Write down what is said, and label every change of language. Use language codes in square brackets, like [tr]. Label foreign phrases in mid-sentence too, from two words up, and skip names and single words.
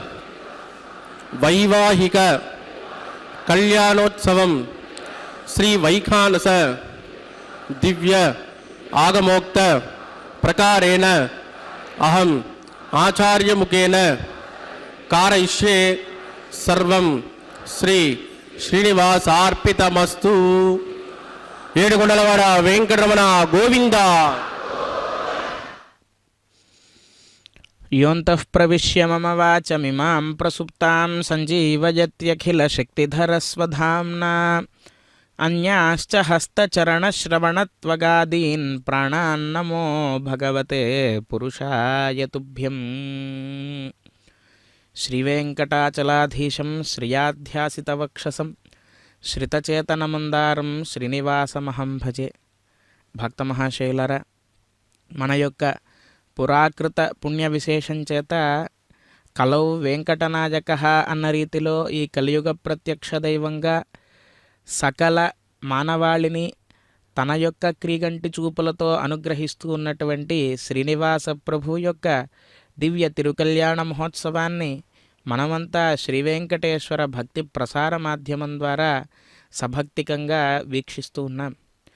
[sa] वैवाहिक कल्याणोत्सवं श्री वैखानस दिव्य आगमोक्त प्रकारेण अहम आचार्य मुखेन कारयिष्ये सर्वं श्री श्रीनिवासार्पितमस्तु. [te] ఏడుకొండలవాడ వెంకటరమణ గోవింద. [sa] योऽन्तः प्रविश्य मम वाचमिमां प्रसुप्तां सञ्जीवयत्यखिलशक्तिधरस्वधाम्ना अन्याश्च हस्तचरणश्रवणत्वगादीन् प्राणान्नमो भगवते पुरुषाय तुभ्यं. श्रीवेङ्कटाचलाधीशं श्रियाध्यासितवक्षसं श्रितचेतनमन्दारं శ్రీనివాసమహం భజే. [te] భక్తమహాశైలర, మన యొక్క పురాకృత పుణ్య విశేషం చేత [sa] కలౌ వెంకటనాయక [te] అన్న రీతిలో ఈ కలియుగ ప్రత్యక్ష దైవంగా సకల మానవాళిని తన యొక్క క్రీగంటి చూపులతో అనుగ్రహిస్తూ ఉన్నటువంటి శ్రీనివాస ప్రభు యొక్క దివ్య తిరుకల్యాణ మహోత్సవాన్ని మనమంతా శ్రీ వెంకటేశ్వర భక్తి ప్రసార మాధ్యమం ద్వారా సభక్తికంగా వీక్షిస్తూ ఉన్నాం.